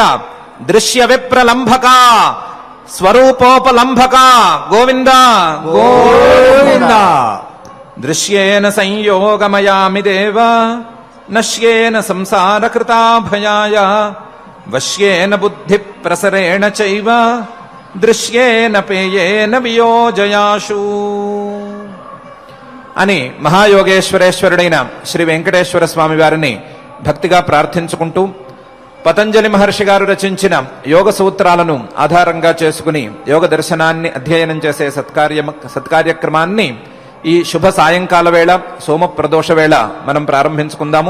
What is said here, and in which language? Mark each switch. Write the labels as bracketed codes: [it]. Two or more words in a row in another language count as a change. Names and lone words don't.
[sa] दृश्य विप्रलंभका स्वरूपोपलंभका गोविंद गोविंद। दृश्येन संयोगमयामि देव नश्येन संसारकृता भयाय वश्येन बुद्धि प्रसरेण चैव दृश्येन पेयेन वियोजयाशु [te] అని మహాయోగేశ్వరేశ్వరుడైన శ్రీ వెంకటేశ్వర స్వామి వారిని భక్తిగా ప్రార్థించుకుంటూ పతంజలి మహర్షి గారు రచించిన యోగ సూత్రాలను ఆధారంగా చేసుకుని యోగ దర్శనాన్ని అధ్యయనం చేసే సత్కార్యక్రమాన్ని ఈ శుభ సాయంకాల వేళ సోమ ప్రదోష వేళ మనం ప్రారంభించుకుందాము.